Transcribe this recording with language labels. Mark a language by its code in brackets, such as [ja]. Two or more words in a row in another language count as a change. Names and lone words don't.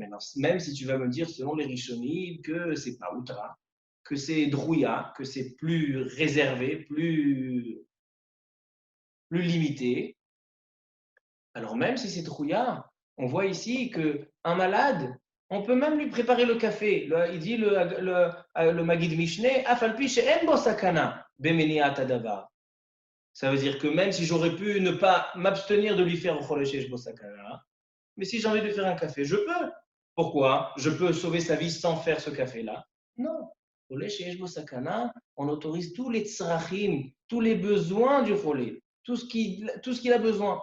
[fr] Maintenant, même si tu vas me dire, selon les Rishonim, que c'est pas Outra, que c'est Drouya, que c'est plus réservé, plus limité, alors même si c'est Drouya, on voit ici qu'un malade, on peut même lui préparer le café. Il dit le Magid Mishneh, [he] אף על פי שאין בו סכנה במניעת הדבר. [fr] Ça veut dire que même si j'aurais pu ne pas m'abstenir de lui faire [he] חולה שיש בו סכנה, [fr] mais si j'ai envie de faire un café, je peux. Pourquoi? Je peux sauver sa vie sans faire ce café-là? Non. [he] חולה שיש בו סכנה, [fr] on autorise tous les tzrachim, tous les besoins du cholé, tout ce qu'il a besoin.